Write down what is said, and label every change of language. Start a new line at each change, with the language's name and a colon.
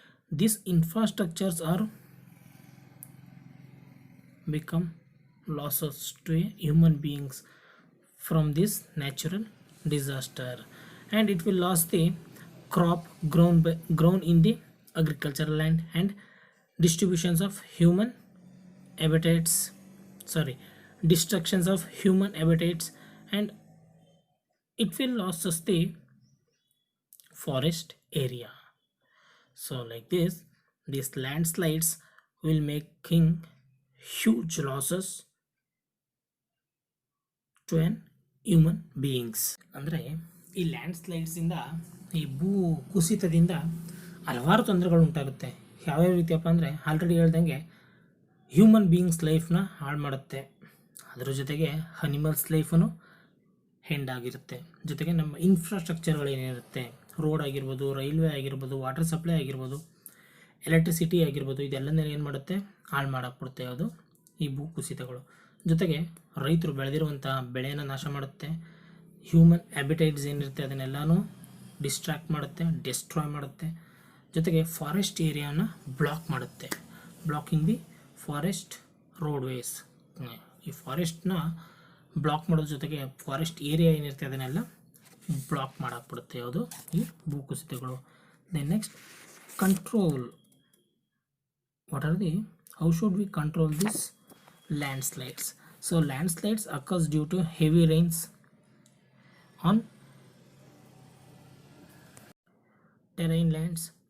English: These infrastructures are become losses to human beings from this natural disaster, and it will lose the crop grown in the agricultural land and distributions of human habitats, destructions of human habitats, and it will lose us the forest area. So like this, these landslides will making huge losses to an human beings.
Kannada: ಅಂದರೆ ಈ land ಸ್ಲೈಡ್ಸಿಂದ, ಈ ಭೂ ಕುಸಿತದಿಂದ ಹಲವಾರು ತೊಂದರೆಗಳು ಉಂಟಾಗುತ್ತೆ. ಯಾವ್ಯಾವ ರೀತಿಯಪ್ಪ ಅಂದರೆ, ಆಲ್ರೆಡಿ ಹೇಳ್ದಂಗೆ ಹ್ಯೂಮನ್ ಬೀಯಿಂಗ್ಸ್ ಲೈಫ್ನ ಹಾಳು ಮಾಡುತ್ತೆ. ಅದರ ಜೊತೆಗೆ ಅನಿಮಲ್ಸ್ ಲೈಫನ್ನು ಹೆಂಡ್ ಆಗಿರುತ್ತೆ. ಜೊತೆಗೆ ನಮ್ಮ ಇನ್ಫ್ರಾಸ್ಟ್ರಕ್ಚರ್ಗಳೇನಿರುತ್ತೆ, ರೋಡ್ ಆಗಿರ್ಬೋದು, ರೈಲ್ವೆ ಆಗಿರ್ಬೋದು, ವಾಟರ್ ಸಪ್ಲೈ ಆಗಿರ್ಬೋದು, ಎಲೆಕ್ಟ್ರಿಸಿಟಿ ಆಗಿರ್ಬೋದು, ಇದೆಲ್ಲನೇ ಏನು ಮಾಡುತ್ತೆ, ಹಾಳು ಮಾಡಾಕ್ಬಿಡುತ್ತೆ ಅದು ಈ ಭೂ ಕುಸಿತಗಳು. ಜೊತೆಗೆ ರೈತರು ಬೆಳೆದಿರುವಂಥ ಬೆಳೆಯನ್ನು ನಾಶ ಮಾಡುತ್ತೆ. ಹ್ಯೂಮನ್ ಹ್ಯಾಬಿಟೈಟ್ಸ್ ಏನಿರುತ್ತೆ ಅದನ್ನೆಲ್ಲನೂ ಡಿಸ್ಟ್ರಾಯ್ ಮಾಡುತ್ತೆ. ಜೊತೆಗೆ ಫಾರೆಸ್ಟ್ ಏರಿಯಾನ ಬ್ಲಾಕ್ ಮಾಡುತ್ತೆ.
English: Blocking the forest roadways.
Kannada: ಈ ಫಾರೆಸ್ಟ್ನ ಬ್ಲಾಕ್ ಮಾಡೋದ್ರ ಜೊತೆಗೆ ಫಾರೆಸ್ಟ್ ಏರಿಯಾ ಏನಿರುತ್ತೆ ಅದನ್ನೆಲ್ಲ ಬ್ಲಾಕ್ ಮಾಡಾಕ್ಬಿಡುತ್ತೆ ಯಾವುದು, ಈ ಭೂಕುಸಿತಗಳು.
English: Then next, control. What are the, how should we control this landslides? So landslides occurs due to heavy rains on terrain lands.